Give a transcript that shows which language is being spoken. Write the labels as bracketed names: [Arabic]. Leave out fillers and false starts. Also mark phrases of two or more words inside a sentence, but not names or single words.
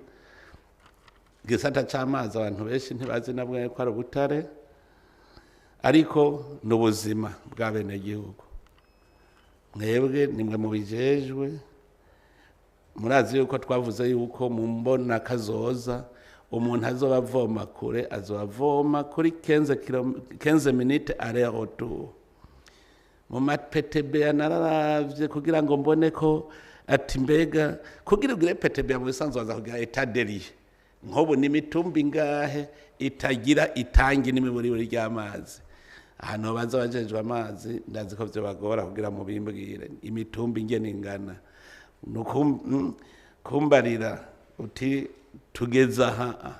[Rundi] Igisata c'amazi abantu benshi ntibazi nabwo ko ari ubutare, ariko n'ubuzima bwa bene gihugu. Mwebwe nimwe mubijejwe, murazi yuko twavuze yuko mu mbona kazoza umuntu azoba avoma kure, azovoma kuri 15 [French] minutes aller retour. [Rundi] Mu PTB nararavye kugira ngo mbone ko ati mbega kugira ugire PTB mu bisanzwe waza kugira [French] etat de lieu, [Rundi] nkobo n'imitumbi ngahe itagira itangi n'imiburiburi ry'amazi. Hano baza bajejwe amazi ndazi ko byo bagora kugira mu bimbwire imitumbi ingene ingana, kumbarira uti tugeza aha.